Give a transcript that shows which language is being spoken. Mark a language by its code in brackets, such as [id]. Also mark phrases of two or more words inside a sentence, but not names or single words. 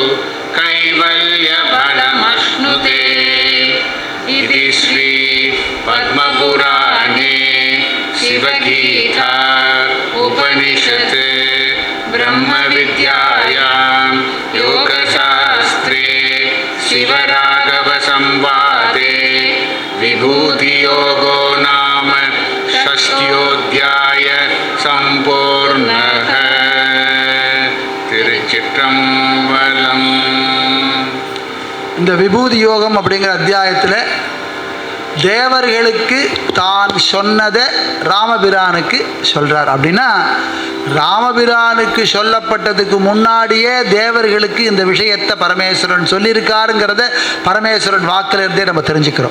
[sa] कैवल्यफलमश्नुते इति श्री पद्मपुराणे शिवगीता उपनिषत् ब्रह्मविद्यायां योगशास्त्रे शिवराघवसंवादे विभूतियोगो नाम षष्ट्योऽध्याय सम्पूर्णः திருச்சிற்றம்பலம். [ta] இந்த விபூதி யோகம் அப்படிங்கிற அத்தியாயத்தில் தேவர்களுக்கு தான் சொன்னதை ராமபிரானுக்கு சொல்கிறார். அப்படின்னா ராமபிரானுக்கு சொல்லப்பட்டதுக்கு முன்னாடியே தேவர்களுக்கு இந்த விஷயத்தை பரமேஸ்வரன் சொல்லியிருக்காருங்கிறத பரமேஸ்வரன் வாக்கிலிருந்தே நம்ம தெரிஞ்சுக்கிறோம்.